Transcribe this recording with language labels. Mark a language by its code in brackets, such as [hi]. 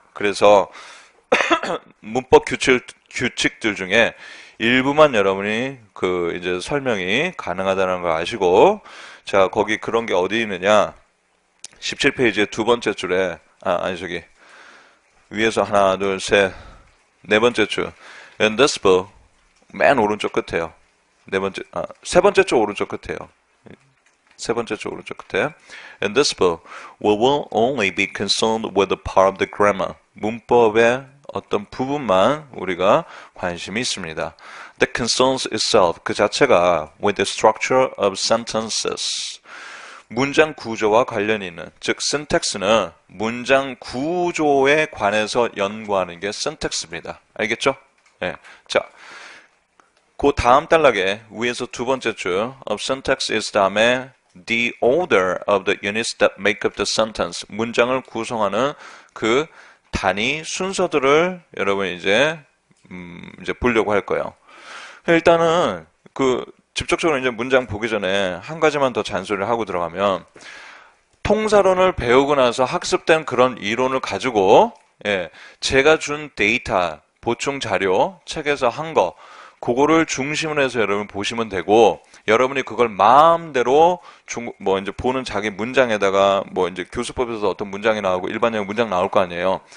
[ko] 그래서 문법 규칙들 중에 일부만 여러분이 이제 설명이 가능하다는 걸 아시고, 자, 거기 그런 게 어디 있느냐? 17페이지의 두 번째 줄에, 위에서 하나, 둘, 셋, 네 번째 줄. [en] In this book, [ko] 맨 오른쪽 끝에요. 세 번째 줄 오른쪽 끝에요. 세 번째 줄 오른쪽 끝에. [en] In this book, we will only be concerned with the part of the grammar. [ko] 문법의 어떤 부분만 우리가 관심이 있습니다. [en] That concerns itself, [ko] 그 자체가 [en] with the structure of sentences. [ko] 문장 구조와 관련이 있는, 즉 syntax는 문장 구조에 관해서 연구하는 게 syntax입니다. 알겠죠? 네. 자, 그 다음 단락에 위에서 두 번째 줄 [en] of syntax is [ko] 다음에 [en] the order of the units that make up the sentence. [ko] 문장을 구성하는 그 단위 순서들을 여러분 이제 보려고 할 거예요. 일단은 직접적으로 이제 문장 보기 전에 한 가지만 더 잔소리를 하고 들어가면, 통사론을 배우고 나서 학습된 그런 이론을 가지고, 예, 제가 준 데이터, 보충 자료, 책에서 한 거, 그거를 중심으로 해서 여러분 보시면 되고, 여러분이 그걸 마음대로 이제 보는 자기 문장에다가 이제 교수법에서 어떤 문장이 나오고 일반적인 문장 나올 거 아니에요.